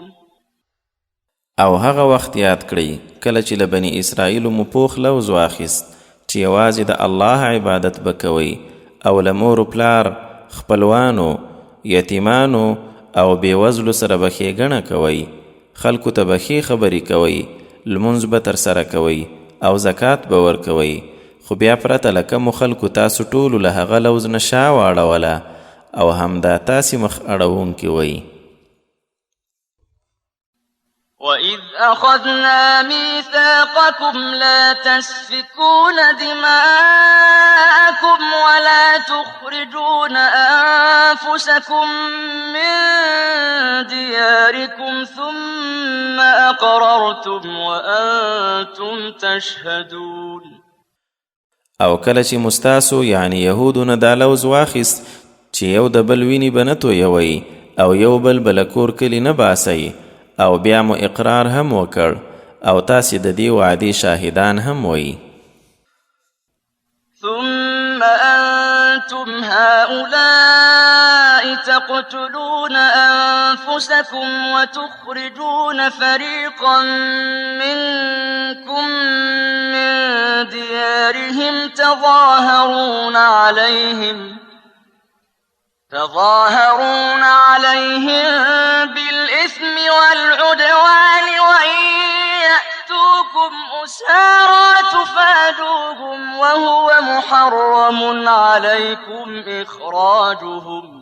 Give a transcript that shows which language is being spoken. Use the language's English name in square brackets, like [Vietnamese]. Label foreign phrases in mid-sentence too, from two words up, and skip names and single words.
[Pashto] او هغه وخت یاد کړئ کله چې له بني اسرائیلو مو پوخ لوز واخیست چې یوازې د الله عبادت به کوئ او له مور و پلار خپلوانو یتیمانو او بېوزلو سره به ښېګڼه کوئ خلکو ته به ښې خبرې کوئ لمونځ به ترسره کوئ او زکات به ورکوئ خو بیا پرته له کمو خلکو تاسو ټولو له هغه لوز نه شا واړوله او همدا تاسې مخ اړوونکي وئ. [Arabic] وَإِذْ أَخَذْنَا مِيثَاقَكُمْ لَا تَسْفِكُونَ دِمَاءَكُمْ وَلَا تُخْرِجُونَ أَنفُسَكُمْ مِنْ دِيَارِكُمْ ثُمَّ أَقْرَرْتُمْ وَأَنْتُمْ تَشْهَدُونَ. [Pashto] او کله چې مستاسو یعنی یهودو نه دا لوز واخیست چې یو د بل وینې به نه تویوئ او یو بل به له کور کلي نه باسئ او بیا مو اقرار هم وکړ او تاسې د دې وعدې شاهدان هم وئ. [Arabic] أنتم هؤلاء تقتلون أنفسكم وتخرجون فريقا منكم من ديارهم تظاهرون عليهم بالإثم والعدوان وإن يأتوكم أسارى تفادوهم وهو محرم عليكم إخراجهم